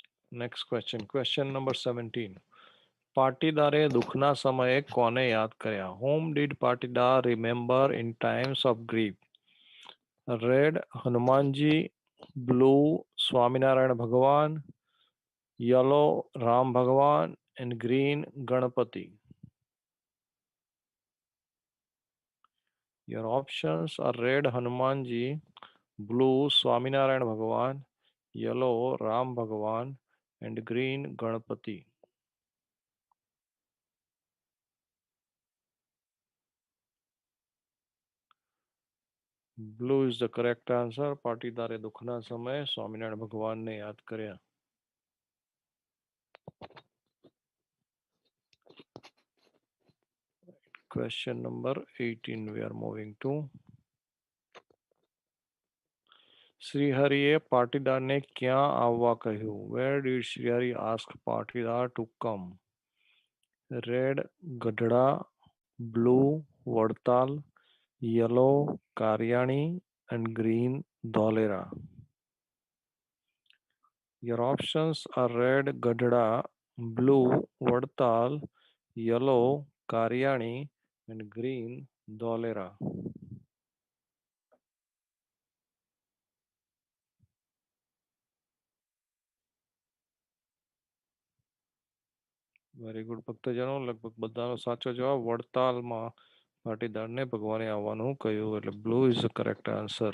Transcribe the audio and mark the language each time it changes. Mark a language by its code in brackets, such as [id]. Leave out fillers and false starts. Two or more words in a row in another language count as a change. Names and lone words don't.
[en] next question number 17. [gu] પાટીદારે દુઃખના સમયે કોને યાદ કર્યા? [en] whom did Patidar remember in times of grief? red Hanumanji, blue Swaminarayan Bhagavan, yellow Ram Bhagavan and green Ganapati. Your options are red Hanumanji, blue Swaminarayan Bhagavan, yellow Ram Bhagavan, and green Ganapati. Blue is the correct answer. [gu] પાટીદારે દુઃખના સમયે સ્વામિનારાયણ ભગવાનને યાદ કર્યા. [en] Question number 18 we are moving to. [gu] શ્રીહરિએ પાટીદારને ક્યાં આવવા કહ્યું? [en] Where did Srihari ask Patidar to come? Red ગઢડા, blue વડતાલ, yellow કારિયાણી and green ધોલેરા. Your options are red ગઢડા, blue વડતાલ, yellow કારિયાણી and green ધોલેરા. very good [gu] ભક્તજનો, લગભગ બધાનો સાચો જવાબ. વડતાલમાં પાટીદારને ભગવાને આવવાનું કહ્યું, એટલે [en] blue is the correct answer.